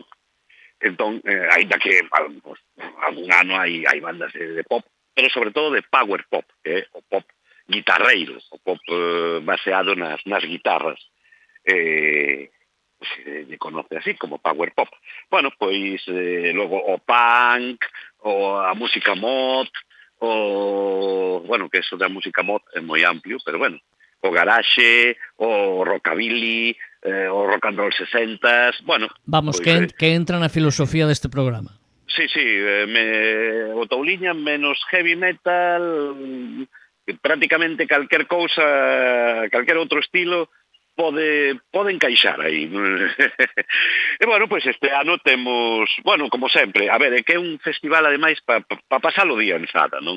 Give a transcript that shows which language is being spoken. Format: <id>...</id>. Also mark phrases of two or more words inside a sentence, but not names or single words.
<gl>Entón, ainda que algún ano hai bandas de pop, pero sobre todo de</gl> <en>power pop,</en> <gl>que é o pop guitarreiro, o pop baseado nas guitarras, se conoce así como</gl> <en>power pop.</en> <gl>Bueno, pois logo o punk, o a música mod, bueno, que eso da música mod é moi amplio, pero bueno, o garage, o rockabilly, o</gl> <en>rock and roll</en> <gl>60s, bueno... Vamos, pois, que entra na filosofía deste programa. Sí, o Touliña menos</gl> <en>heavy metal,</en> <gl>prácticamente calquer cousa, calquer outro estilo, pode encaixar aí. E, bueno, pois este ano temos, bueno, como sempre, a ver, é que é un festival, ademais, para pasar o día en Sada, non?</gl>